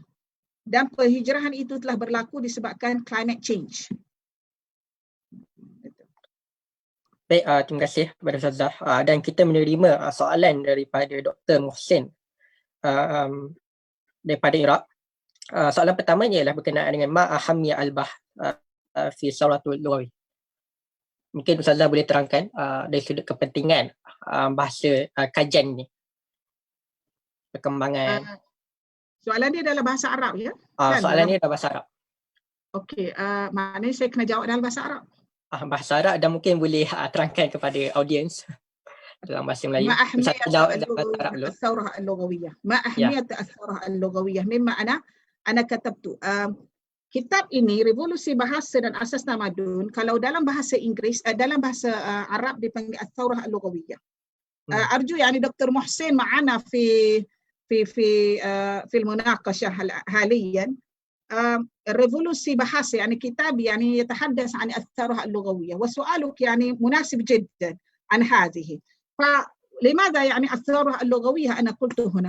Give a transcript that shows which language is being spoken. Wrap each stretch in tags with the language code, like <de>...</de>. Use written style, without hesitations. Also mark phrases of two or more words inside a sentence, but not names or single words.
<ms>Dan penghijrahan itu telah berlaku disebabkan</ms> <en>climate change.</en> <ms>Baik, terima kasih kepada Ustazah. Dan kita menerima soalan daripada Dr. Muhsin daripada Iraq. Soalan pertamanya ialah berkenaan dengan</ms> <ar>ما أهمية البحث في ثورة اللغوي.</ar> <ms>Mungkin Ustazah boleh terangkan dari sudut kepentingan bahasa kajian ni. Perkembangan. Soalan dia dalam bahasa Arab ya? Soalan ni dalam bahasa Arab. Okey, maknanya saya kena jawab dalam bahasa Arab. Bahasa Arab dan mungkin boleh terangkan kepada audiens dalam bahasa Melayu.</ms> <ar>ما أهمية الثورة اللغوية. ما أهمية الثورة اللغوية. مما أنا كتبت.</ar> <ms>Kitab ini Revolusi Bahasa dan Asas Tamadun, kalau dalam bahasa Inggeris, dalam bahasa Arab dipanggil</ms> <ar>الثورة اللغوية. أرجو يعني Dr. Muhsin معنا في المناقشة حاليا. الريفولوسي بحث يعني كتاب يعني يتحدث عن الثورة اللغوية، وسؤالك يعني مناسب جدا عن هذه. فلماذا يعني الثورة اللغوية أنا قلت هنا؟</ar>